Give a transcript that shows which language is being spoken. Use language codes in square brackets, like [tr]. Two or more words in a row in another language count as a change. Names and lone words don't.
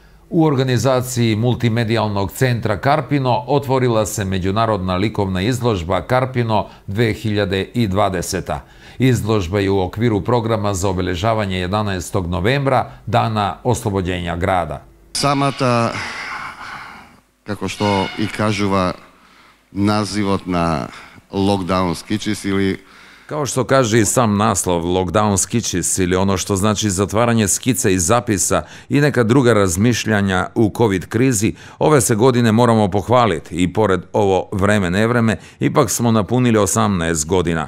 [sr] U organizaciji Multimedijalnog centra Karpino otvorila se međunarodna likovna izložba Karpino 2020. Izložba je u okviru programa za obeležavanje 11. novembra, Dana oslobođenja grada. [mk] Самата, како што и кажува називот на Lockdown Sketches ili [sr] Kao što kaže i sam naslov Lockdown Sketches ili ono što znači zatvaranje skice i zapisa i neka druga razmišljanja u COVID krizi, ove se godine moramo pohvaliti i pored ovo vreme nevreme, ipak smo napunili 18 godina.